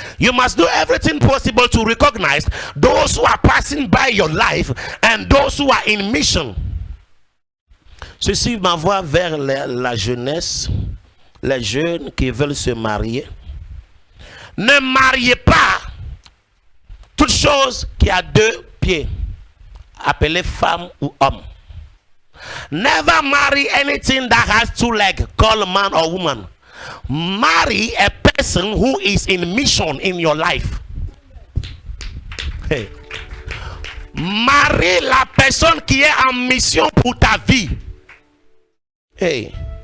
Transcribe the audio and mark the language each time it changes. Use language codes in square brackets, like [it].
[en] You must do everything possible to recognize those who are passing by your life and those who are in mission. [fr] Ceci m'envoie vers la jeunesse, les jeunes qui veulent se marier. Ne mariez pas toute chose qui a 2 pieds, appelée femme ou homme. [en] Never marry anything that has 2 legs, called man or woman. Marry a person who is in mission in your life. Hey. [fr] Marie la personne qui est en mission pour ta vie. Hey.